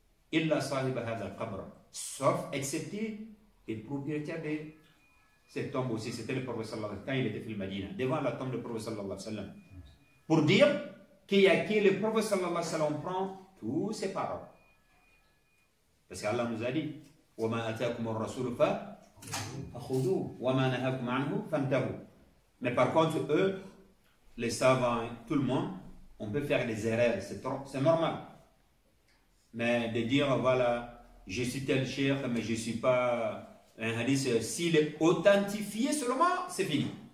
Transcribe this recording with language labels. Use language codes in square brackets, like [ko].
[ar] Illa sahib hadha al-qabr. [fr] Sauf, excepté les propriétaires de cette tombe aussi. C'était le prophète sallallahu alayhi wa sallam, quand il était au Madina, devant la tombe du prophète sallallahu alayhi wa sallam. Pour dire qu'il y a que le prophète sallallahu alayhi wa sallam, on prend toutes ces paroles. Parce qu'Allah nous a dit, [ar] وَمَا أَتَاكُمُ الرَّسُولُ فَخُذُوهُ وَمَا نَهَاكُمْ عَنْهُ فَانْتَهُوا. [fr] Mais par contre, eux, les savants, tout le monde, on peut faire des erreurs, c'est normal. Mais de dire, voilà, je suis tel cheikh, mais je ne suis pas un hadith, s'il est authentifié seulement, c'est fini.